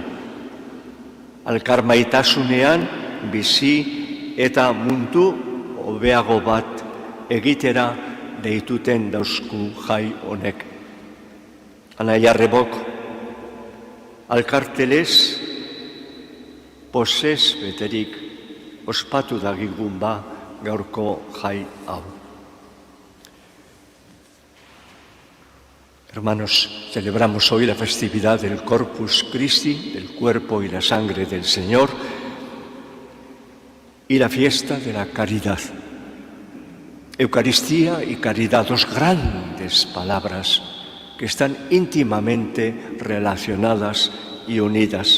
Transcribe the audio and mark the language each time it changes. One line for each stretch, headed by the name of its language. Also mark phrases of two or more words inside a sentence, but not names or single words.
Basque: Alkar maitasunean bizi eta mundu hobeago bat egitera deituten dauzku jai honek. Anaia Rebok, alkartelez, posez beterik, ospatu dagigun ba gaurko jai hau.
Spanish: Hermanos, celebramos hoy la festividad del Corpus Christi, del cuerpo y la sangre del Señor, y la fiesta de la caridad. Eucaristía y caridad, dos grandes palabras que están íntimamente relacionadas y unidas.